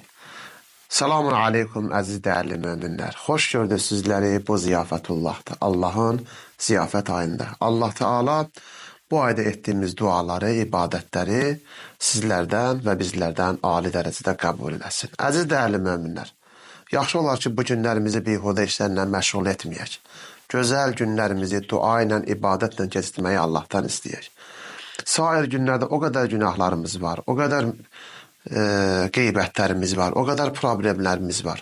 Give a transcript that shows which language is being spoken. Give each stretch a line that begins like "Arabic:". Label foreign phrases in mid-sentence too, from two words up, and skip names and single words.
Turkish: Selamun aleyküm aziz değerli müminler. Hoş gördük sizleri bu ziyafetullah'ta. Allah'ın ziyafet ayında. Allah Teala bu ayda ettiğimiz duaları, ibadetleri sizlerden ve bizlerden âli derecede kabul etsin. Aziz değerli müminler,
Azerbaijani: yaxşı olar ki bu günlərimizi bihudə işlərlə məşğul etməyək. Gözəl günlərimizi dua ilə, ibadətlə keçirməyi Allahdan istəyək. Sair günlərdə o qədər günahlarımız var, o qədər qeybətlərimiz var, o qədər problemlərimiz var.